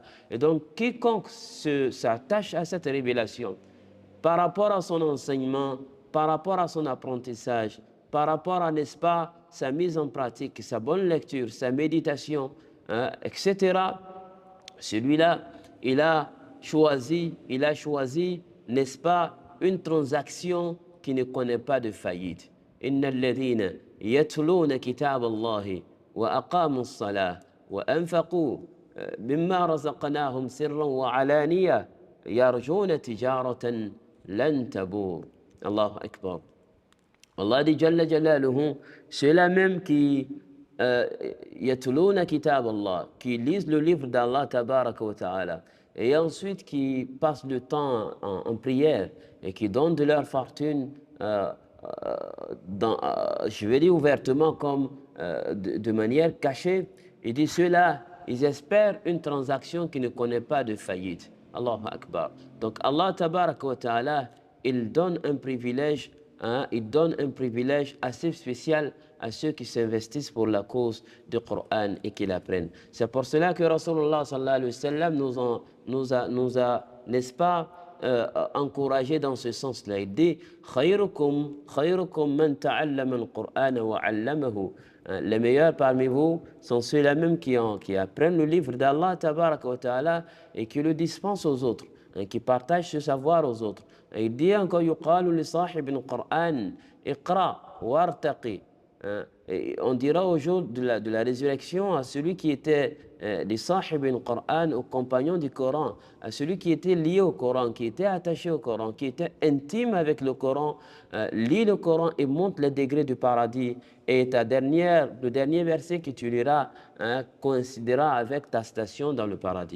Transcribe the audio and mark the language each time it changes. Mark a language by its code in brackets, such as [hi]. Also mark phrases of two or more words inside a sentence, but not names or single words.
[fr] Et donc quiconque s'attache à cette révélation par rapport à son enseignement, par rapport à son apprentissage, par rapport à, n'est-ce pas, sa mise en pratique, sa bonne lecture, sa méditation, etc., celui-là, il a choisi, n'est-ce pas, une transaction qui ne connaît pas de faillite. [ar] إن الذين يتلون كتاب الله وأقاموا الصلاة وأنفقوا مما رزقناهم سرا وعلانية يرجون تجارة لن تبور. الله أكبر. [fr] Allah dit [ar] جل جلاله, [fr] ceux-là même qui [ar] يتلون كتاب الله, [fr] qui lisent le livre d'Allah [ar] تبارك وتعالى, [fr] et ensuite qui passent le temps en prière et qui donnent de leur fortune, je vais dire ouvertement comme de manière cachée, il dit ceux-là, ils espèrent une transaction qui ne connaît pas de faillite. [ar] الله أكبر. [fr] Donc Allah [ar] تبارك وتعالى, [fr] il donne un privilège, il donne un privilège assez spécial à ceux qui s'investissent pour la cause du Coran et qui l'apprennent. C'est pour cela que Rasulullah [ar] صلى الله عليه وسلم [fr] nous a, n'est-ce pas, encouragé dans ce sens-là. Il dit [ar] خيركم من تعلم القرآن وعلمه. [fr] Les meilleurs parmi vous sont ceux-là même qui apprennent le livre d'Allah [ar] تبارك وتعالى [fr] et qui le dispensent aux autres, qui partagent ce savoir aux autres. Et il dit encore [ar] يقال لصاحب القرآن اقرأ وارتق hein. [fr] Et on dira au jour de la résurrection à celui qui était les [ar] صاحب القرآن, [fr] aux compagnons du Coran, à celui qui était lié au Coran, qui était attaché au Coran, qui était intime avec le Coran, lis le Coran et monte les degrés du paradis. Et le dernier verset que tu liras, hein, coïncidera avec ta station dans le paradis.